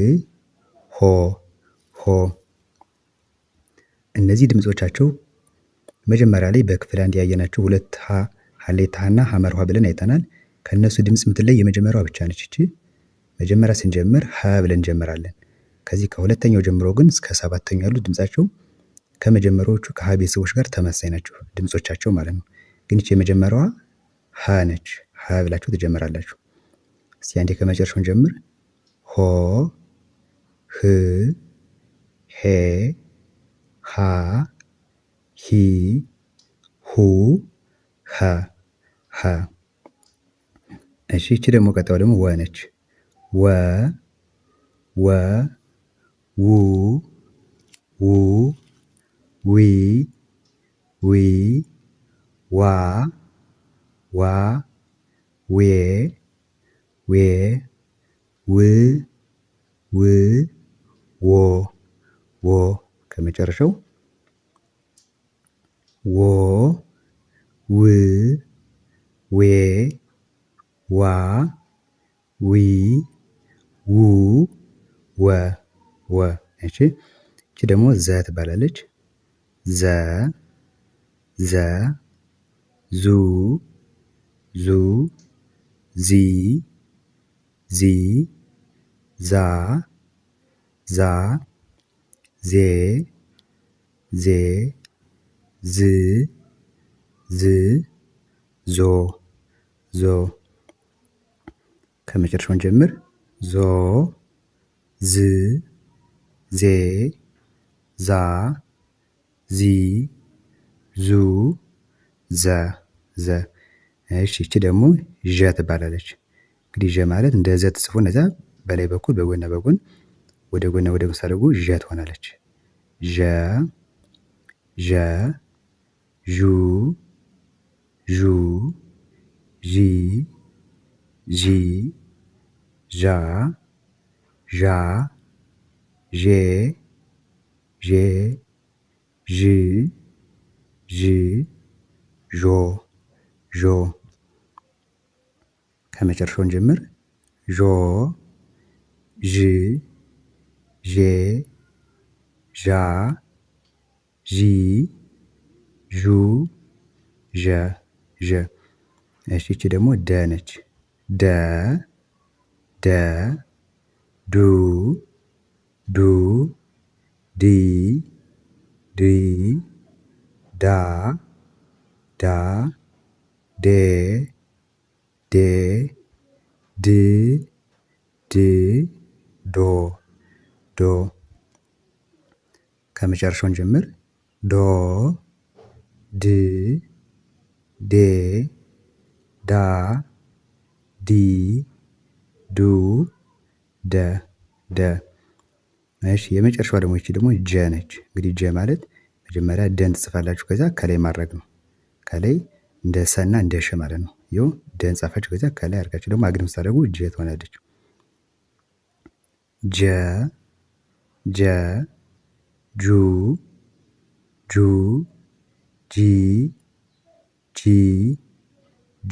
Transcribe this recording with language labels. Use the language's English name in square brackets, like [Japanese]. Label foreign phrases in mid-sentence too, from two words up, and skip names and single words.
[Amharic] ሆ ሆ። እነዚህ ድምጾቻቸው መጀመሪያ ላይ በክፍል አንድ ያየናቸው ሁለት ሀሌታ ሀና ሀመርኋ ብለን አይተናል። ከእነሱ ድምፅ የምትለይ የመጀመሪያዋ ብቻ ነች። ይቺ መጀመሪያ ስንጀምር ሀ ብለን እንጀምራለን። ከዚህ ከሁለተኛው ጀምሮ ግን እስከ ሰባተኛው ያሉት ድምፃቸው ከመጀመሪያዎቹ ከሀ ቤተሰቦች ጋር ተመሳሳይ ናቸው ድምፆቻቸው ማለት ነው። ግን ይቺ የመጀመሪያዋ ሀ ነች። ሀ ብላችሁ ትጀምራላችሁ። እስቲ አንዴ ከመጨረሻውን ጀምር። ሆ ህ ሄ ሃ ሂ ሁ ሀ ሀ። እሺ ይቺ ደግሞ ቀጣዩ ደግሞ ወ ነች። ወ ወ ው ው ዊ ዊ ዋ ዋ ዌ ዌ ው ው ዎ ዎ። ከመጨረሻው ዎ ው ዌ ዋ ዊ ው ወ ወ። እሺ እቺ ደግሞ ዘ ትባላለች። ዘ ዘ ዙ ዙ ዚ ዚ ዛ ዛ ዜ ዜ ዝ ዝ ዞ ዞ። ከመጨረሻውን ጀምር። ዞ ዝ ዜ ዛ ዚ ዙ ዘ ዘ። እሺ ይቺ ደግሞ ዠ ትባላለች። እንግዲህ ዠ ማለት እንደ ዘ ተጽፎ እነዛ በላይ በኩል በጎንና በጎን ወደ ጎንና ወደ ጎን ሳደርጉ ዠ ትሆናለች። ዠ ዠ ዡ ዡ ዢ ዢ ዣ ዣ ዤ ዤ ዥ ዥ ዦ ዦ። ከመጨረሻውን ጀምር። ዦ ዥ ዤ ዣ ዢ ዡ ዠ ዠ። እሺ ይቺ ደግሞ ደ ነች። ደ ደ ዱ ዱ ዲ ዲ ዳ ዳ ዴ ዴ ድ ድ ዶ ዶ። ከመጨረሻውን ጀምር። ዶ ድ ዴ ዳ ዲ ዱ ደ ደ። እሺ የመጨረሻዋ ደግሞ ይቺ ደግሞ ጀ ነች። እንግዲህ ጀ ማለት መጀመሪያ ደን ትጽፋላችሁ፣ ከዛ ከላይ ማድረግ ነው። ከላይ እንደ ሰና እንደ ሸ ማለት ነው። ይኸው ደን ጻፋችሁ፣ ከዛ ከላይ አድርጋችሁ ደግሞ አግድም ስታደርጉ ጀ ትሆናለች። ጀ ጀ ጁ ጁ ጂ ጂ ጃ